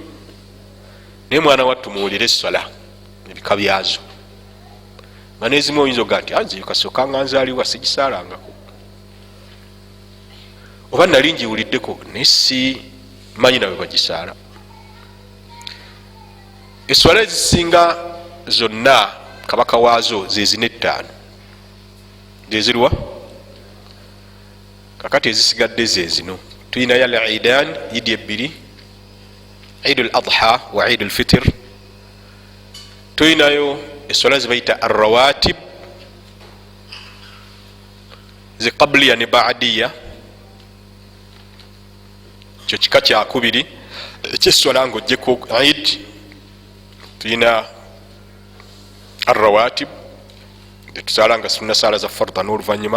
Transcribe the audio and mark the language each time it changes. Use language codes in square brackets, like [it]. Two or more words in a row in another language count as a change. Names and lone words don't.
[lg] Naye mwana wattu muwulire essola ebika byazo nga n'ezimu oyinza oga nti anze kasooka nga nzaaliwa sigisaalangako, oba nali ngiwuliddeko naye si manyi nawe bagisaala. Essola ezisinga zonna kabaka waazo zezina 5 zezirwa kakati ezisigadde zezino. Tuyina ya al-Eidan Idi 2, Eid al-Adha wa Eid al-Fitr. Tuyinayo essola zibayita ar-rawatib zi qabliya ne ba'diya, kyo kika kyakubiri ekyessola ng'ojjeko Eid. Tuyina ar-rawatib tetusaala nga sunna saala za farda n'oluvannyuma.